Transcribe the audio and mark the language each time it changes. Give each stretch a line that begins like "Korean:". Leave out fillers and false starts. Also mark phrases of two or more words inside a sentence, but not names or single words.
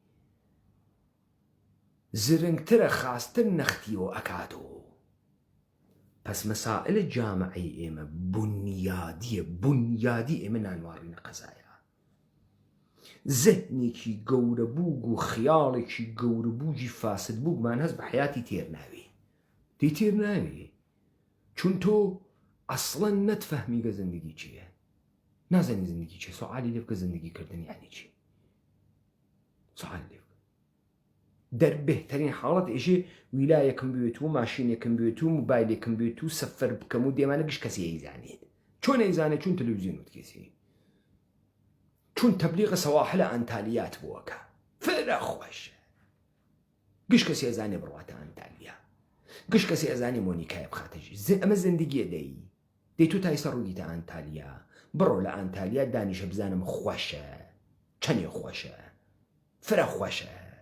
Central Kurdish: زرنگترە خاستن نەختیەوە ئەکاتەوە پس مەسائلە جامعەی ئێمە بنیادی ئێمە نانوارڕینە قەزایە زەهنێکی گەورە بووگ و خیاڵێکی گەورە بووجی فاسد بووگمان هەست بە حیاتی تێر ناوێ دەی تێر ناوێ چون تۆ ئەسڵەن نەتفەهمیگە زندگی چییە نازانی زندگی چیە سوعالی لێ بکە زندگی کردن یعنی چی سوعال لێ بکە دەربێترین حاڵەت ئێژێ ویلایەکم بوێت و ماشینێکم بوێت و موبایلێکم بوێت و سەفەر بکەم و دێمانە گشت کەسی ئەیزانێت چۆن ئەیزانێت چون تەلەڤیزیۆن وت کەسی چون تەبلیغە سەواحلە ئەنتالیات بووەکە فرە خۆشە گشت کەسی ئەزانێ بڕواتە ئەنتالیا گشت کەسی ئەزانێ مۆنیکایە بخاتەژی ئەمە زندگیە دەی تۆ تایسە ڕوویتە ئەنتالیا بڕۆ لە ئەنتالیا دانیشە بزانم خۆشە چەندێ خۆشە فرە خۆشە